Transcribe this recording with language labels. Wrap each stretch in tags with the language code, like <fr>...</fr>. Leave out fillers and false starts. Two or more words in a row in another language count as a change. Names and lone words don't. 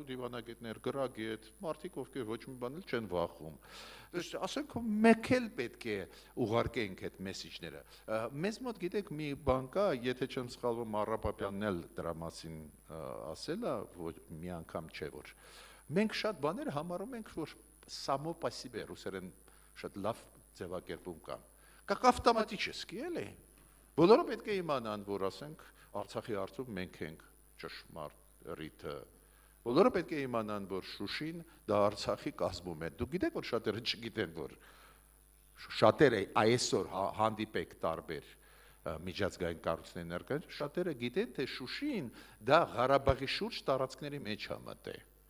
<hy>դիվանագետներ, գրագետ, մարդիկ, ովքեր ոչ մի բան չեն վախում։ Ասենք մեկ էլ պետք է ուղարկենք այդ մեսիջները։ Մեզ մոտ գիտեք մի բան կա, եթե չեմ սխալվում, Առապապյանն էլ դրա մասին ասել է, որ մի անգամ չէ որ։ Մենք շատ բաներ համարում ենք, որ</hy> <ru>само по себе</ru> <hy>ռուսերեն շատ լավ ձևակերպում կան։</hy> <ru>Как автоматически,</ru> <hy>էլի։ Բոլորը պետք է իմանան, որ ասենք Արցախի հարցում մենք ենք ճշմարիտ Բոլորը պետք է իմանան, որ Շուշին դա Արցախի կազմում է։ Դուք գիտեք, որ շատերը չգիտեն, որ շատերը այսօր հանդիպեք տարբեր միջազգային կառույցների ներկայացուցիչ, շատերը գիտեն, թե Շուշին դա Ղարաբաղի շուրջ տարածքների մեջ է մտել։</hy>